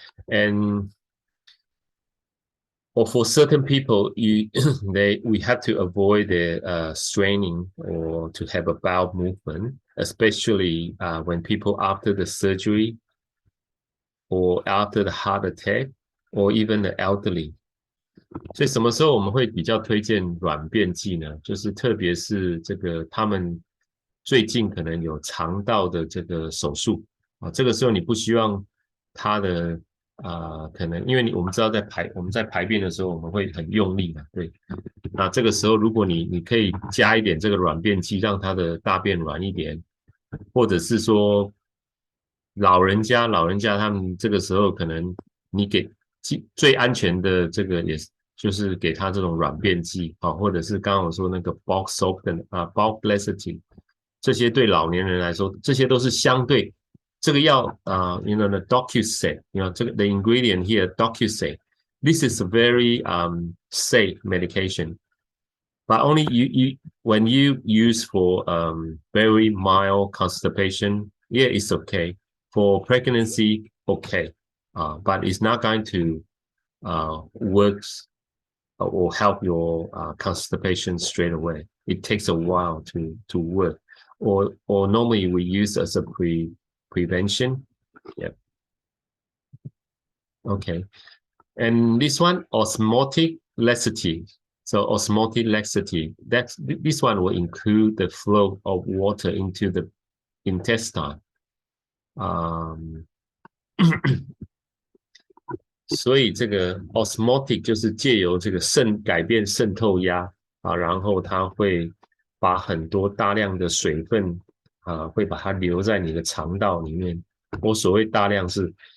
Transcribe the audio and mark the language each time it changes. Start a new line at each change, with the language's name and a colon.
English: And or for certain people, we have to avoid the straining or to have a bowel movement, especially when people after the surgery or after the heart attack or even the elderly.
Chinese: 所以什么时候我们会比较推荐软便剂呢？就是特别是这个他们最近可能有肠道的这个手术啊，这个时候你不希望他的可能因为我们知道我们在排便的时候我们会很用力嘛，对。那这个时候如果你可以加一点这个软便剂，让他的大便软一点，或者是说老人家他们这个时候可能你给最安全的这个也是就是给他这种软便剂啊，或者是刚刚我说那个 bulk softener bulk laxative， 这些对老年人来说，这些都是相对这个药
English: you know the docusate，
Chinese: 这个
English: the ingredient here docusate， this is a very safe medication。 But only when you use for very mild constipation, yeah, it's okay. For pregnancy, okay. But it's not going to work or help your constipation straight away. It takes a while to work. Or normally we use as a prevention. Yeah. Okay. And this one, osmotic laxative. So osmotic laxative, this one will include the flow of water into the intestine.
Chinese: 所以这个 osmotic 就是借由这个改变渗透压然后它会把很多大量的水分会把它留在你的肠道里面。我所谓大量是